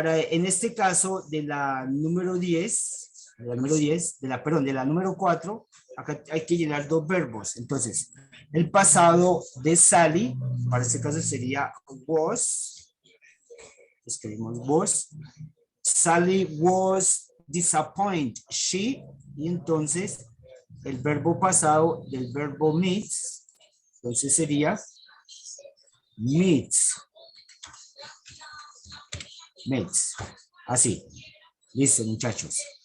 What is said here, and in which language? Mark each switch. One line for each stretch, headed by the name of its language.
Spanish: En este caso de la número 10, de la número 4, acá hay que llenar dos verbos. Entonces, el pasado de Sally, para este caso sería was. Escribimos was.
English: Sally was disappointed.
Spanish: She, y entonces el verbo pasado del verbo meets, entonces sería meets. Meets. Así. Listo, muchachos.